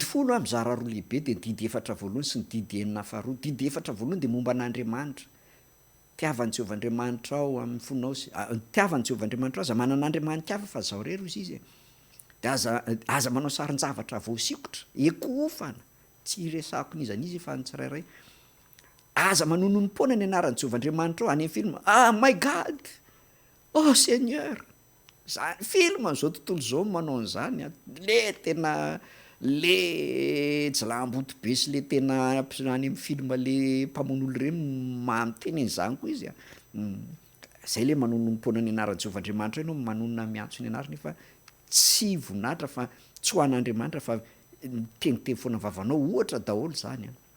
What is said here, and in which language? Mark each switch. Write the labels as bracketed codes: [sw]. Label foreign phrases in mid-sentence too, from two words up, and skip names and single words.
[mg] folo mizara roa lehibe de ny didy efatra voalohany sy ny didy enina faharoa didy efatra voalohany de momba an'Andriamanitra tiavan'i Jehovahandriamanitra ao amin'ny fonao tiavan'i Jehovahandriamanitra aza manan'Andriamanitra hafa fa zao rery izy izy de aza manao sarin-javatra voasikotra ekofana tsy resahako n'iza n'izy fa ny tsirairay aza manonompoana ny anaran'i Jehovahandriamanitra ao any amin'ny film [en] my God [fr] oh Seigneur [mg] zany film zao tontolo zao manao an'zany le tena le jilamboto be sy le tena any amin'ny film le mpamono olo reny mamiteny an'izany koa izy zay le manonompoana ny anaran'i Jehovahandriamanitra ianao manonona miantso ny anarany fa tsy voninahitra fa tsy ho an'Andriamanitra fa teniteny foana vavanao ohatra daholo zany